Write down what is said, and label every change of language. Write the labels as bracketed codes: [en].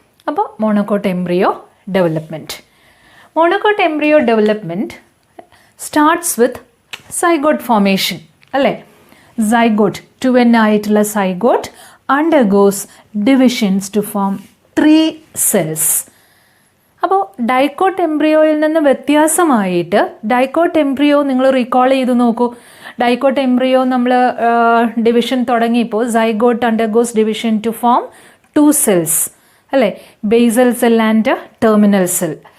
[en] അപ്പോൾ monocot embryo development. Monocot embryo development starts with zygote formation അല്ലേ? Zygote, 2N ആയിട്ടുള്ള undergoes divisions to form 3 cells. [ml] അപ്പോൾ dicot എംബ്രിയോയിൽ നിന്ന് വ്യത്യാസമായിട്ട് dicot embryo നിങ്ങൾ recall ചെയ്ത് നോക്കൂ. [en] dicot embryo [ml] നമ്മൾ ഡിവിഷൻ തുടങ്ങിയപ്പോൾ [en] Zygote undergoes division to form 2 cells അല്ലേ, basal cell and terminal cell.